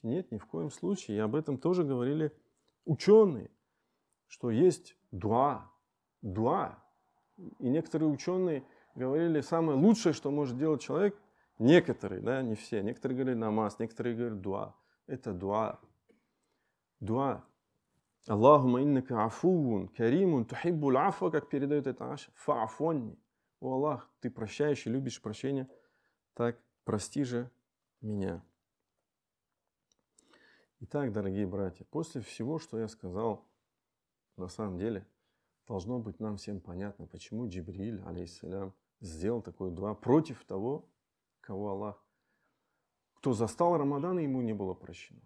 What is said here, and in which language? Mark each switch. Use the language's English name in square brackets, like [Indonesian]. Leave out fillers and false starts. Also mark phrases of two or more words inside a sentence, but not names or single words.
[Russian] Нет, ни в коем случае. И об этом тоже говорили ученые, что есть дуа. И некоторые ученые говорили, самое лучшее, что может делать человек, некоторые, да, не все, некоторые говорили намаз, некоторые говорят дуа. Это дуа. [Arabic] اللهم إنك عفو كريم تحب العفو, [Russian] как передает это Аша, фаафонни. О Аллах, ты прощающий, любишь прощения, так прости же меня. Итак, дорогие братья, после всего, что я сказал, на самом деле, должно быть нам всем понятно, почему Джибриль, алейхиссалям, сделал такое дуа против того, кого Аллах, кто застал Рамадан, и ему не было прощено.